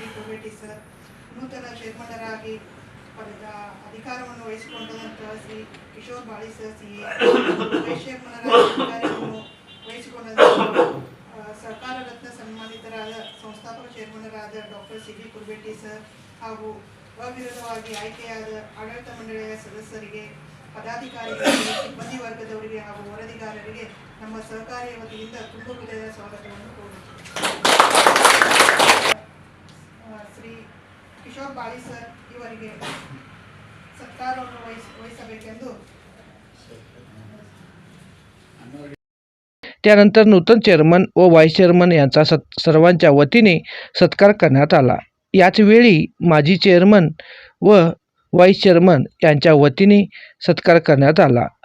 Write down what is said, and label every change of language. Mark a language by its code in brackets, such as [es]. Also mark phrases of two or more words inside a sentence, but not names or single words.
[kn] ಕುರ್ಬೇಟಿ ಸರ್, ನೂತನ ಚೇರ್ಮನ್ನರಾಗಿ ಅಧಿಕಾರವನ್ನು ವಹಿಸಿಕೊಂಡಂತಹ ಶ್ರೀ ಕಿಶೋರ್ ಬಾಳಿ ಸರ್ CA, ವೈಸ್ ಚೇರ್ಮನ್ನರಾಗಿ ಅಧಿಕಾರವನ್ನು ವಹಿಸಿಕೊಂಡಂತಹ ಸರ್ಕಾರ ರತ್ನ ಸನ್ಮಾನಿತರಾದ ಸಂಸ್ಥಾಪಕ ಚೇರ್ಮನ್ನರಾದ ಡಾಕ್ಟರ್ CB ಕುರ್ಬೇಟಿ ಸರ್ ಹಾಗೂ ಅವಿರೋಧವಾಗಿ ಆಯ್ಕೆಯಾದ ಆಡಳಿತ ಮಂಡಳಿಯ ಸದಸ್ಯರಿಗೆ, ಪದಾಧಿಕಾರಿಗಳಿಗೆ, ಸಿಬ್ಬಂದಿ ವರ್ಗದವರಿಗೆ ಹಾಗೂ ವರದಿಗಾರರಿಗೆ ನಮ್ಮ ಸಹಕಾರಿಯ ವತಿಯಿಂದ ತುಂಬ ಹೃದಯದ ಸ್ವಾಗತವನ್ನು ಕೋರುತ್ತೇವೆ। ಶ್ರೀ ಕಿಶೋರ್ ಬಾಳಿ ಸರ್ ಇವರಿಗೆ ಸತ್ಕಾರವನ್ನು ವಹಿಸಬೇಕೆಂದು [mr] त्यानंतर नूतन चेअरमन व व्हाईस चेअरमन यांचा सर्वांच्या वतीने सत्कार करण्यात आला। याच वेळी माजी चेअरमन व व्हाईस चेअरमन यांच्या वतीने सत्कार करण्यात आला।